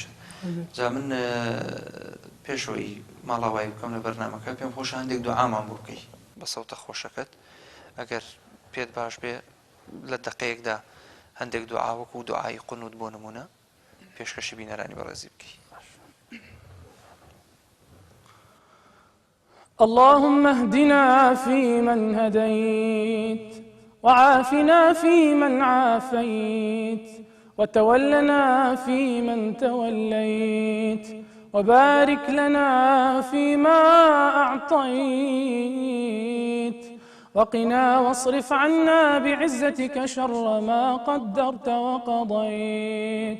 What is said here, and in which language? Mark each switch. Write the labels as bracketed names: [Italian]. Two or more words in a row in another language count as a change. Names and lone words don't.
[Central Kurdish] جا من پێشەوەی ماڵاوایی بکەم لە بەرنامەکە پێم خۆش هەندێک دوعامان بۆ بکەی بە سەوتە خۆشەکەت ئەگەر پێت باش بێ لە دقەیەکدا هەندێک دوعا وەکو دوعای قونوت بۆ نمونە پێشکەشی بینەرانی بەڕێزی بکەی. [Arabic] اللهم اهدنا فيمن هديت وعافنا فيمن عافيت وتولنا فيمن توليت وبارك لنا فيما أعطيت وقنا واصرف عنا بعزتك شر ما قدرت وقضيت.